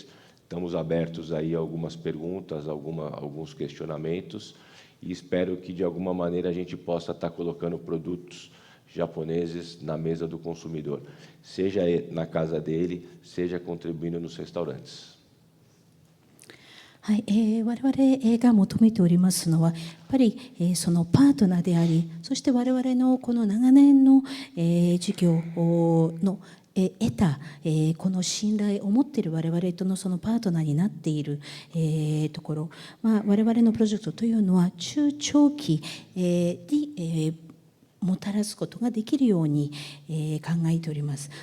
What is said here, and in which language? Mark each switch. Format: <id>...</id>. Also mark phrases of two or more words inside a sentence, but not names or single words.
<pt>Estamos abertos aí a algumas perguntas, alguns questionamentos, e espero que de alguma maneira a gente possa estar colocando produtos japoneses na mesa do consumidor, seja na casa dele, seja contribuindo nos restaurantes.</pt> <ja>はい、我々が求めておりますのはやっぱり、そのパートナーであり、そして我々のこの長年の、事業の得た、この信頼を持っている我々とのそのパートナーになっている、ところ、我々のプロジェクトというのは中長期に、 もたらすことができるように、考えております。</ja>